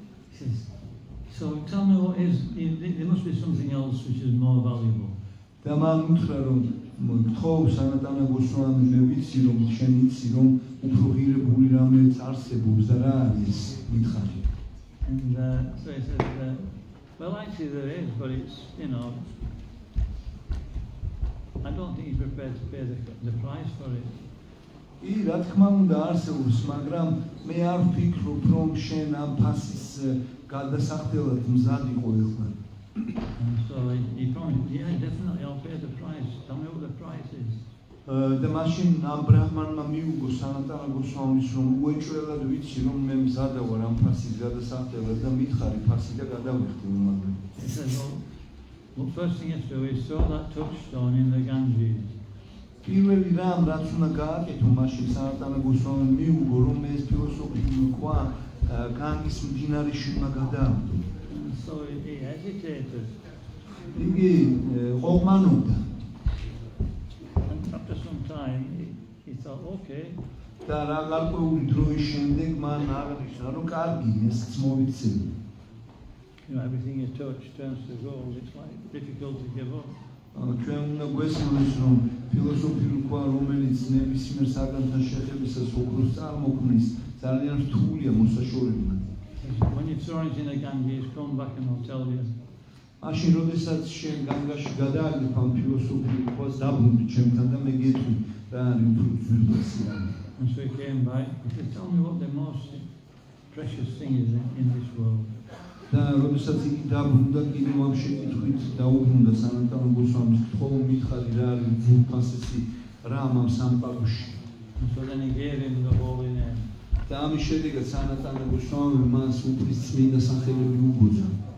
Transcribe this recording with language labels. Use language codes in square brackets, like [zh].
[en] He says, so tell me what is, there must be something else which is more valuable. [ka] და მან უთხრა რომ თხოვ სანატანა გოსვამი მე ვიცი რომ შენ იცი რომ უფრო ღირებული რამეც არსებობს და რა არის მითხარი. [en] And so he said, well, actually there is, but it's, you know, I don't think he's prepared to pay the price for it. [ka] კი, რა თქმა უნდა არსებობს, მაგრამ მე არ ვფიქრობ რომ შენ ამ ფასის გადასახდელად მზად იყო ეხლა. [en] And so he promised, yeah, definitely I'll pay the price. Tell me what the price is. [ka] და მაშინ ამ ბრაჰმანმა მიუგო სანატანა გოსვამის რომ უეჭველად ვიცი რომ მე მზადა ვარ ამ ფასის გადასახდელად და მითხარი ფასი და გადავიხდი უმალე. [en] He said, well, first thing you have to do is throw that touchstone in the Ganges. [ka] პირველი რამ რაც უნდა გააკეთო მაშინ სანატანა გოსვამი მიუგო რომ ეს ფილოსოფიური ქვა განგის მდინარეში უნდა გადააგდო. [en] And so he hesitated. [ka] იგი ყოყმანობდა. [en] And after some time, he thought, okay. [ka] და რა გარკვეული დროის შემდეგ მან აღნიშნა რომ კარგი ესეც მოვიცემ. [en] You know, everything you touch turns to gold. It's like difficult to give up. [ka] ჩვენ უნდა გვესმის რომ ფილოსოფიური ქვა რომელიც ნებისმიერ საგანთან შეხებისას ოქროს წარმოქმნის ძალიან რთულია მოსაშორებლად. [en] When you throw it in the Ganges, come back and I'll tell you. [ka] მაშინ როდესაც შენ განგაში გადააგდებ ამ ფილოსოფიურ ქვას დაბრუნდი ჩემთან და მე გეტყვი რა არის უფრო ძვირფასი რამე. [en] And so he came back. He said, tell me what the most precious thing is in this world. [ka] და როდესაც იგი დაბრუნდა კიდევ ამ შეკითხვით დაუბრუნდა სანატანა გოსვამის თხოვ მითხარი რა არის ძვირფასესი რამ ამ სამყაროში. [en] And so then he gave him the holy name. [ka] და ამის შედეგად სანატანა გოსვამი მას უფლის წმინდა სახელები უბოძა.